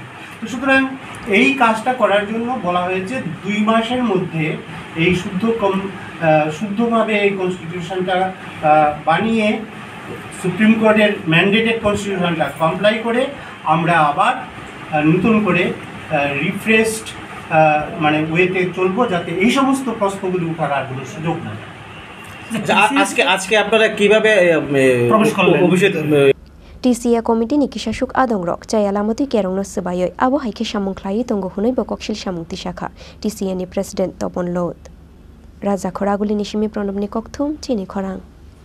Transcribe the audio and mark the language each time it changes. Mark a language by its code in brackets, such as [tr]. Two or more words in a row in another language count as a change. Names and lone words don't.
[bn] তো সুতরাং এই কাজটা করার জন্য বলা হয়েছে 2 মাসের মধ্যে এই শুদ্ধভাবে এই কনস্টিটিউশনটা বানিয়ে সুপ্রিম কোর্টের ম্যান্ডেটেড কনস্টিটিউশনটা কমপ্লাই করে আমরা আবার নতুন করে রিফ্রেশড মানে ওয়েতে চলবো, যাতে এই সমস্ত প্রশ্নগুলি উঠার আর কোনো সুযোগ না। আজকে আপনারা কিভাবে [trp] TCA Komite ni kisashuk adongrok chayalamati kerongno Swbaiwi abo haike samung khlai tongo hunoi bokoksil samung Tisakha TCA ni President Tapan Lodh Raja Khoraguli nishimi pranobni kokthum chini khorang